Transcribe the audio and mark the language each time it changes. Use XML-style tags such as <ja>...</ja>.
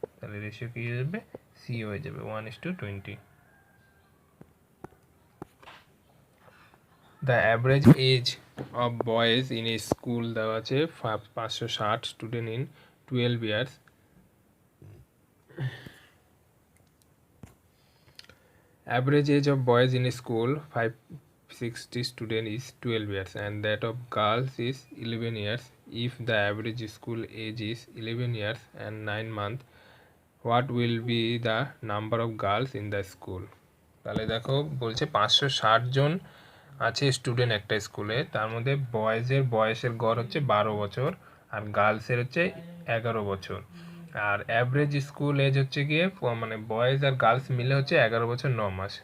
<bn>তাহলে রেশিও কি হয়ে যাবে, সি হয়ে যাবে 1:20।</bn> <en>the average age of boys in a school</en> <bn>দেওয়া আছে</bn> <en>560 student in 12 years. Average age of boys in a school 560 student is 12 years and that of girls is 11 years. If the average school age is 11 years and 9 months, what will be the number of girls in the school?</en> <bn>তাহলে দেখো বলছে 560 জন আছে student একটা স্কুলে, তার মধ্যে বয়েজের বয়সের গড় হচ্ছে 12 বছর আর গার্লসের হচ্ছে 11 বছর, আর অ্যাভারেজ স্কুল এজ হচ্ছে গিয়ে মানে বয়েজ আর গার্লস মিলে হচ্ছে 11 বছর 9 মাস।</bn>